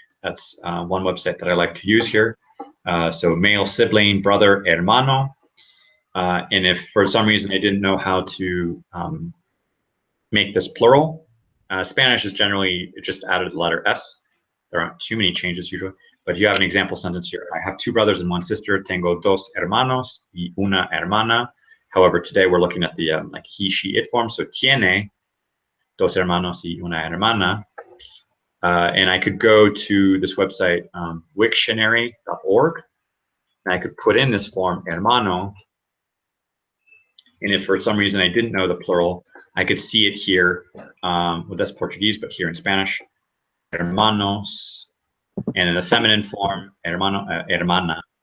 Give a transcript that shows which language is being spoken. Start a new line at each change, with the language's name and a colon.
English: That's one website that I like to use here. So male sibling, brother, hermano. And if for some reason I didn't know how to make this plural, Spanish is generally just added the letter S. There aren't too many changes usually, but you have an example sentence here. I have 2 brothers and 1 sister.
Spanish: Tengo 2 hermanos y una hermana.
English: However, today we're looking at the like he, she, it form.
Spanish: So tiene 2 hermanos y una hermana.
English: And I could go to this website, Wiktionary.org, and I could put in this form, hermano. And if for some reason I didn't know the plural, I could see it here. Well, that's Portuguese, but here in Spanish, hermanos, and in the feminine form, hermano, hermana.